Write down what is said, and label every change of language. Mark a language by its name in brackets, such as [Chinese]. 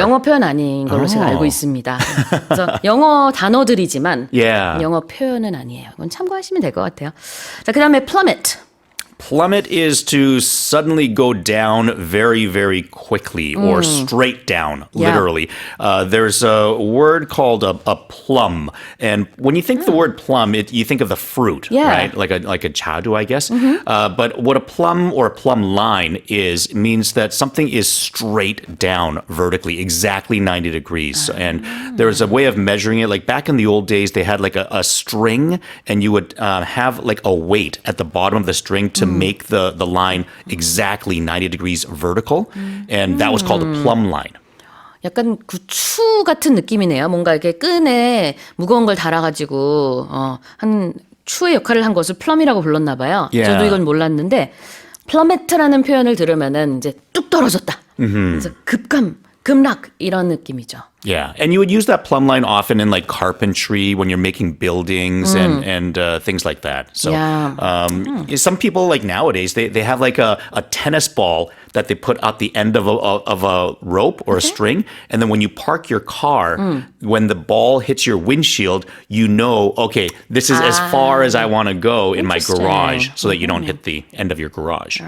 [Korean] 영어 표현 아닌 걸로 제가 알고 있습니다. 그래서 영어 단어들이지만 [English] Yeah. [Korean] 영어 표현은 아니에요. 이건 참고하시면 될 것 같아요. 자, 그다음에 plummet. [English] Plummet is to suddenly go down very quickly or straight down, literally. There's a word called a plum. And when you think the word plum, you think of the fruit, right? Like a chadu, I guess. But what a plum or a plumb line means that something is straight down vertically, exactly 90 degrees. And there's a way of measuring it. Like back in the old days, they had like a string and you would have like a weight at the bottom of the string to make the line exactly 90 degrees vertical. And that was called a plumb line. [Korean] 약간 구추 같은 느낌이네요. 뭔가 이렇게 끈에 무거운 걸 달아가지고 한 추의 역할을 한 것을 plum이라고 불렀나 봐요. [English] Yeah. [Korean] 저도 이건 몰랐는데 plummet라는 표현을 들으면은 이제 뚝 떨어졌다. 그래서 급락 이런 느낌이죠. [English] Yeah, and you would use that plumb line often in like carpentry when you're making buildings and things like that. So some people like nowadays they have like a tennis ball that they put at the end of a rope or a string, and then when you park your car, when the ball hits your windshield, you know, okay, this is as far as I want to go in my garage, so that you don't hit the end of your garage.